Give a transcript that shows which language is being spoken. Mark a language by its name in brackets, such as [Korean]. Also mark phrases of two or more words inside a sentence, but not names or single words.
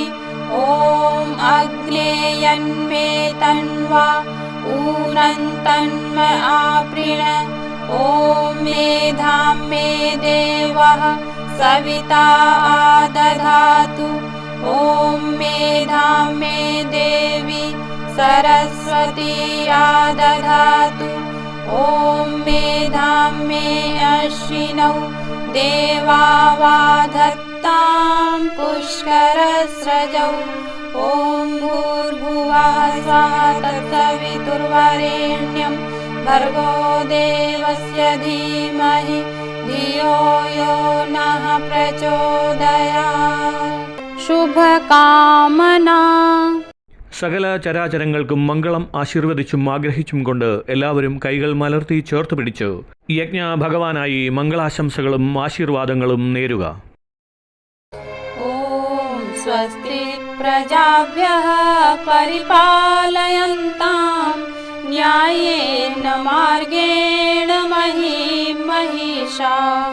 [Sanskrit] ഓം അഗ്നേയന്മേ തന്വാ ഊനം തന്മ ആപ്രീണ. ഓം മേധാം മേ ദേവഃ സവിതാ ആദധാതു. ഓം മേധാം മേ ദേവി सरस्वती आदधातु. ओम मेधां मे अश्विनौ देवावाधत्तां पुष्करस्रजौ. ओम भूर्भुवः स्वः तत्सवितुर्वरेण्यं भर्गो देवस्य धीमहि धियो यो नः प्रचोदयात्. शुभकामना. [Malayalam] സകല ചരാചരങ്ങൾക്കും മംഗളം ആശീർവദിച്ചും ആഗ്രഹിച്ചും കൊണ്ട് എല്ലാവരും കൈകൾ മലർത്തി ചേർത്ത് പിടിച്ച് യജ്ഞ ഭഗവാനായി മംഗളാശംസകളും ആശീർവാദങ്ങളും നേരുക. [Sanskrit] ഓം സ്വസ്തി പ്രജാഭ്യഃ പരിപാലയന്താം ന്യായേന മാർഗേണ മഹീം മഹീഷാഃ.